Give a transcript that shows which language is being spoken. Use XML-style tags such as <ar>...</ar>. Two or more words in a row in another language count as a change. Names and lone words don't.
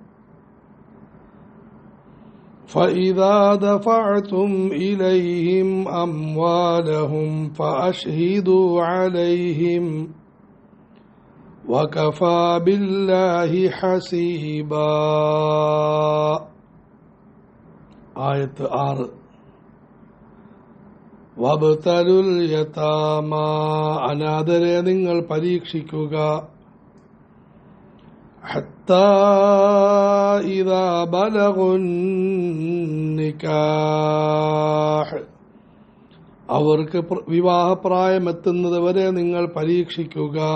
<ar>فإذا دفعتم إليهم أموالهم فأشهدوا عليهم وكفى بالله حسيبا.</ar> <ml>ആയത്ത് 6.</ml> <ar>وابتلوا اليتامى,</ar> <ml>അനാഥരെ നിങ്ങൾ പരീക്ഷിക്കുക.</ml> <ar>حتى إذا بلغوا النكاح,</ar> <ml>അവർക്ക് വിവാഹപ്രായമെത്തുന്നത് വരെ നിങ്ങൾ പരീക്ഷിക്കുക.</ml>